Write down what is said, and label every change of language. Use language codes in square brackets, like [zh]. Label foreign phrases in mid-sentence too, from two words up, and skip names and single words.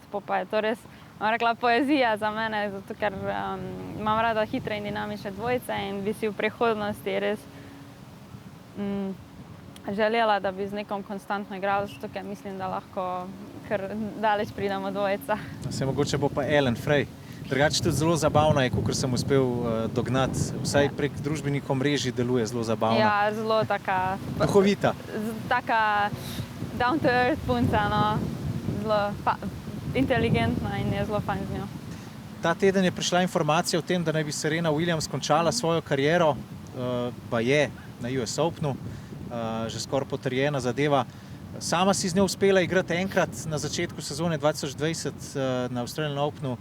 [sl] Pa je to res, bom rekla, poezija za mene, zato ker imam rada hitre in dinamične dvojice in bi si v prihodnosti res želela, da bi z nekom konstantno igrala, zato ker mislim, da lahko kar daleč pridemo dvojica. Se mogoče bo pa Ellen Frey. Drugače tudi zelo zabavna je, kakor sem uspel dognati. Vsaj prek družbenih omrežij deluje zelo zabavna. Ja, zelo taka Duhovita. Taka [en] down to earth [sl] punca, no. Zelo inteligentna in je zelo fajn z njo. Ta teden je prišla informacija o tem, da naj bi Serena Williams končala svojo kariero, pa je na US Openu, že skoraj potrjena zadeva. Sama si z njo uspela igrati enkrat na začetku sezone 2020 na Australian Openu.